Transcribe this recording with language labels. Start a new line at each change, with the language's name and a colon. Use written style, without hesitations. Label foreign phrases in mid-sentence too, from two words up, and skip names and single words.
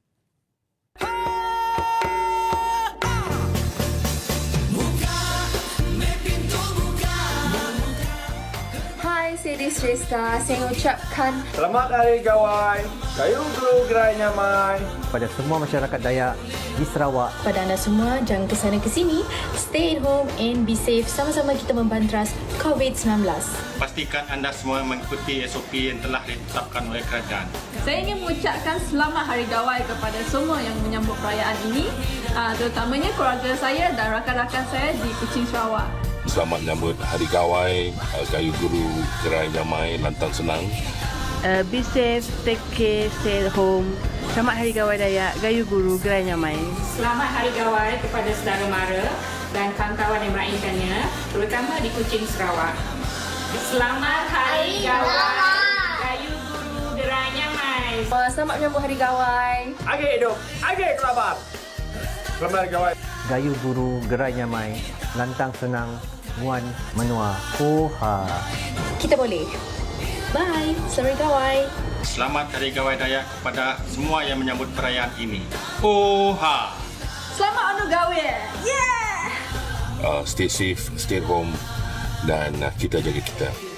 Malay: Saya Sresta, saya mengucapkan Selamat Hari Gawai,
Iban: Gayu Guru Gerai Nyamai.
Malay: Pada semua masyarakat Dayak di Sarawak. Pada anda semua, jangan ke sana ke sini.
English: Stay at home and be safe.
Malay: Sama-sama kita membantras COVID-19. Pastikan anda semua mengikuti SOP yang telah ditetapkan oleh kerajaan. Saya ingin mengucapkan Selamat Hari Gawai kepada semua yang menyambut perayaan ini, terutamanya keluarga saya dan rakan-rakan saya di Kuching, Sarawak. Selamat menyambut Hari Gawai,
Iban: Gayu Guru Gerai Nyamai, Lantang Senang.
English: Be safe, take care, stay at home.
Malay: Selamat Hari Gawai Dayak,
Iban: Gayu Guru Gerai Nyamai.
Malay: Selamat Hari Gawai kepada saudara mara dan kawan-kawan yang meraihkannya, terutama di Kuching, Sarawak. Selamat Hari Gawai,
Iban: Gayu Guru Gerai Nyamai.
Malay: Selamat menyambut Hari Gawai. Agak hidup, agak kelabat. Selamat Hari Gawai.
Iban: Gayu Guru Gerai Nyamai, Lantang Senang, Muan Menua. Oha.
Malay: Kita boleh. Bye. Selamat Hari Gawai. Selamat Hari Gawai Dayak kepada semua yang menyambut perayaan ini. Oha. Selamat Anu Gawai.
English: Yeah. Stay safe, stay at home
Malay: dan kita jaga kita.